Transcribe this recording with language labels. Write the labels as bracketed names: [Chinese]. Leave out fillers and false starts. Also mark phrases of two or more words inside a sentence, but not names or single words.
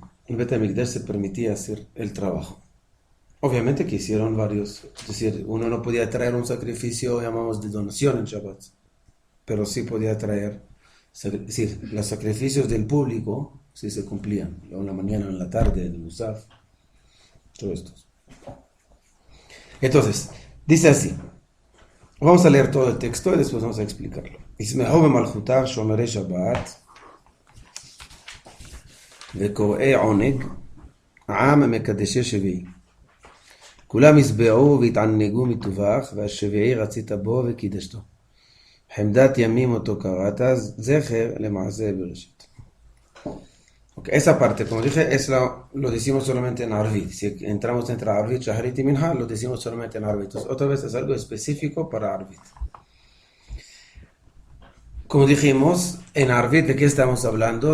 [Spanish] En el Bet HaMikdash se permitía hacer el trabajo. Obviamente que hicieron varios, es decir, uno no podía traer un sacrificio, llamamos de donación en Shabbat, pero sí podía traer, es decir, los sacrificios del público sí se cumplían, en la mañana, en la tarde, en el Musaf, todo esto. Entonces, dice así, vamos a leer todo el texto y después vamos a explicarlo. [Hebrew] ישמחו במלכותך שומרי שבת וקוראי עונג, עם מקדשי שביעי. כולם ישבעו והתענגו מטווח, והשביעי רצית בו וקידשתו. חמדת ימים אותו קראת, זכר למעשה בראשית. [Spanish] Okay, esa parte, como dije, lo decimos solamente en Arvit. Si entramos entre Arvit, Shahrit y Minha, lo decimos solamente en Arvit. Entonces, otra vez es algo específico para Arvit. Como dijimos, en Arvit, ¿de qué estamos hablando?